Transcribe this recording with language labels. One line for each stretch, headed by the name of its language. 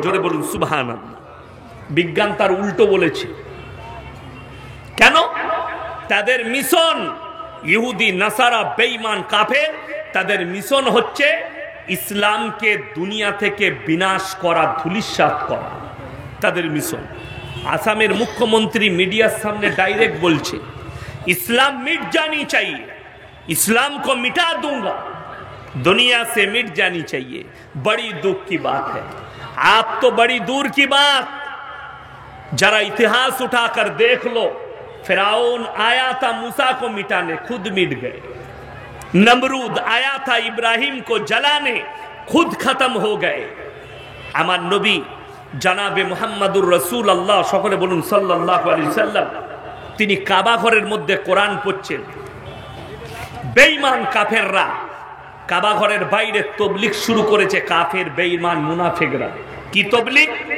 Bangla: জোরে বলুন সুবহানাল্লাহ। বিজ্ঞান তার উল্টো বলেছে। কেন? তাদের মিশন, ইহুদি নাসারা বেঈমান কাফের, তাদের মিশন হচ্ছে ইসলামকে দুনিয়া থেকে বিনাশ করা, ধূলিসাৎ করা, তাদের মিশন। আসামের মুখ্যমন্ত্রী মিডিয়ার সামনে ডাইরেক্ট বলছে,
Hindi: इस्लाम मिट जानी चाहिए, इस्लाम को मिटा दूंगा, दुनिया से मिट जानी चाहिए। बड़ी दुख की बात है। आप तो बड़ी दूर की बात, जरा इतिहास उठाकर देख लो, फिरौन आया था मूसा को मिटाने, खुद मिट गए। नमरूद आया था इब्राहिम को जलाने, खुद खत्म हो गए।
Bangla: আমার নবী জনাবে মুহাম্মদুর রাসূলুল্লাহ, সকলে বলুন সাল্লাল্লাহু আলাইহি সাল্লাম, তিনি কাবা ঘরের মধ্যে কোরআন পড়ছেন। বেঈমান কাফেররা কাবা ঘরের বাইরে তাবলীগ শুরু করেছে, কাফের বেঈমান মুনাফিকরা। কি তাবলীগ?